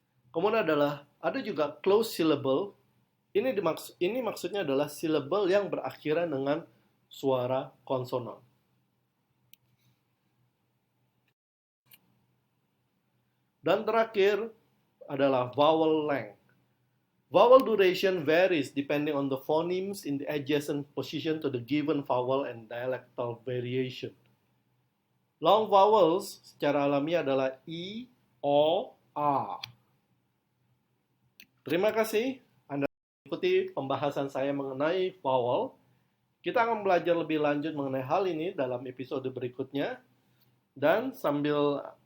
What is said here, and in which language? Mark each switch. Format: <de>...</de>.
<id>Kemudian ada juga close syllable. Ini maksudnya adalah syllable yang berakhiran dengan suara konsonan. Dan terakhir adalah vowel length.</id> <en>Vowel duration varies depending on the phonemes in the adjacent position to the given vowel and dialectal variation.</en> <id>Long vowels secara alamiah adalah I, O, A. Terima kasih Anda mengikuti pembahasan saya mengenai vowel. Kita akan belajar lebih lanjut mengenai hal ini dalam episode berikutnya. Dan sambil</id>